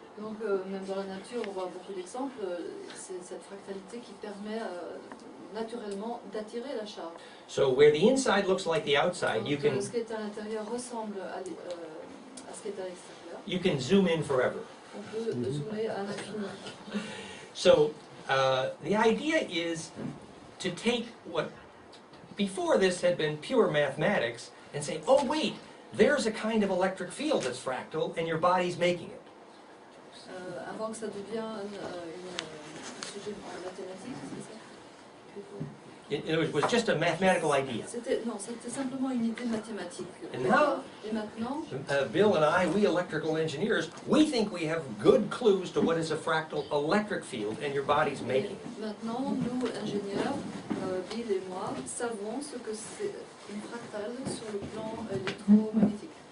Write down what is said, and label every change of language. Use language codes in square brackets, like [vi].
[fr] Donc même dans la nature, on voit beaucoup d'exemples. C'est cette fractalité qui permet naturellement d'attirer la charge. [en] So where the inside looks like the outside, you can [fr] Ce qui est à l'intérieur ressemble à ce qui est à l'extérieur. [en] you can zoom in forever. [fr] On peut zoomer à l'infini. [en] So the idea is to take what before this had been pure mathematics and say, oh wait, there's a kind of electric field that's fractal and your body's making it. [fr] Avant que ça devienne un sujet mathématique, c'est ça? [en] It was just a mathematical idea. [fr] C'était simplement une idée mathématique. [en] And now, [fr] Et maintenant, [en] Bill and I, we electrical engineers, we think we have good clues to what is a fractal electric field, and your body's making it. [fr] Maintenant, nous, ingénieurs, Bill et moi, savons ce que c'est une fractale sur le plan électromagnétique.